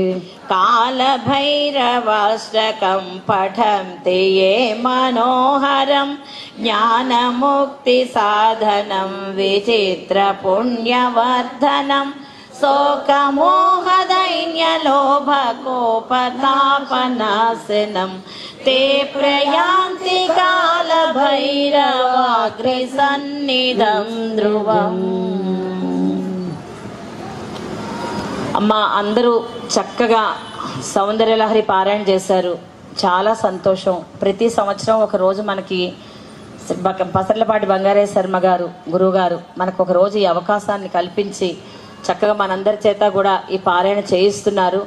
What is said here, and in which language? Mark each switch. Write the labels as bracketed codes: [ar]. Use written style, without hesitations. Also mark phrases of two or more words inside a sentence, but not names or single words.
[sa] कालभैरवाष्टकं पठन्ति ये मनोहरं ज्ञानमुक्तिसाधनं विचित्रपुण्यवर्धनं శోకమోహదైన్యలోభకోపతాపనాశనం ते प्रयान्ति कालभैरवाग्रे सन्निधं ध्रुवम्. [te] అమ్మ అందరూ చక్కగా సౌందర్యలహరి పారాయణ చేశారు. చాలా సంతోషం. ప్రతి సంవత్సరం ఒక రోజు మనకి పసర్లపాటి బంగారయ్య శర్మ గారు గురువు గారు మనకు ఒక రోజు ఈ అవకాశాన్ని కల్పించి చక్కగా మనందరి చేత కూడా ఈ పారాయణ చేయిస్తున్నారు.